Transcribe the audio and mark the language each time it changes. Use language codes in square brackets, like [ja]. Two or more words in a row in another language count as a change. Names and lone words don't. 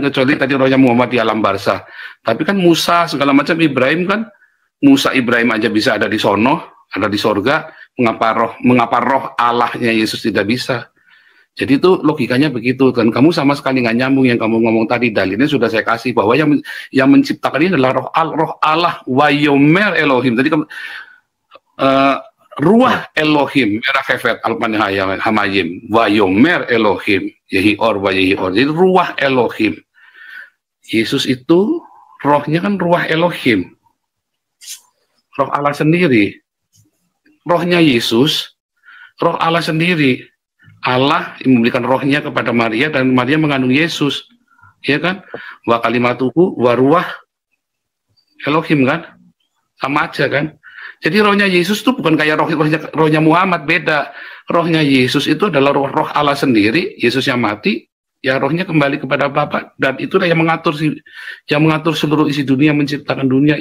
[id] Kecuali tadi rohnya Muhammad di alam barzah. Tapi kan Musa segala macam, Ibrahim kan, Musa Ibrahim aja bisa ada di sono, ada di sorga. Mengapa roh Allahnya Yesus tidak bisa? Jadi itu logikanya begitu, dan kamu sama sekali nggak nyambung yang kamu ngomong tadi. Dalilnya sudah saya kasih bahwa yang menciptakan ini adalah roh Allah, [he] ויאמר אלהים. [id] Tadi [he] רוח אלהים מרחפת על פני המים ויאמר אלהים יהי אור ויהי אור. [id] Jadi [he] רוח אלהים. [id] Yesus itu rohnya kan [he] רוח אלהים, [id] roh Allah sendiri. Rohnya Yesus, roh Allah sendiri. Allah memberikan rohnya kepada Maria dan Maria mengandung Yesus, ya kan? [ar] وكلمته [he] ורוח אלהים [id] kan, sama aja kan? Jadi rohnya Yesus itu bukan kayak rohnya Muhammad, beda. Rohnya Yesus itu adalah roh Allah sendiri. Yesus yang mati, ya rohnya kembali kepada Bapa, dan itulah yang mengatur seluruh isi dunia, menciptakan dunia.